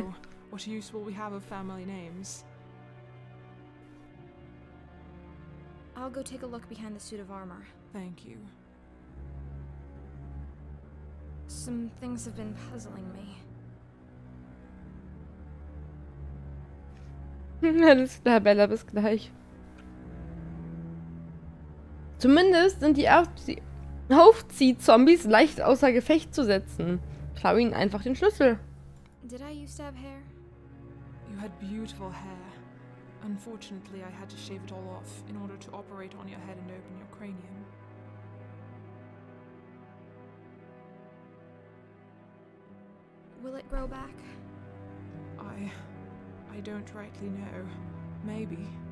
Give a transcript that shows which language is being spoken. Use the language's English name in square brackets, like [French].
[English] so what use will we have of family names? I'll go take a look behind the suit of armor. Thank you. Some things have been puzzling me. [German] Alles klar, Bella, bis gleich. Zumindest sind die Aufzieh-Zombies leicht außer Gefecht zu setzen. Klau ihnen einfach den Schlüssel. [English] Did I used to have hair? You had beautiful hair. Unfortunately, I had to shave it all off in order to operate on your head and open your cranium. Will it grow back? I don't rightly know. Maybe.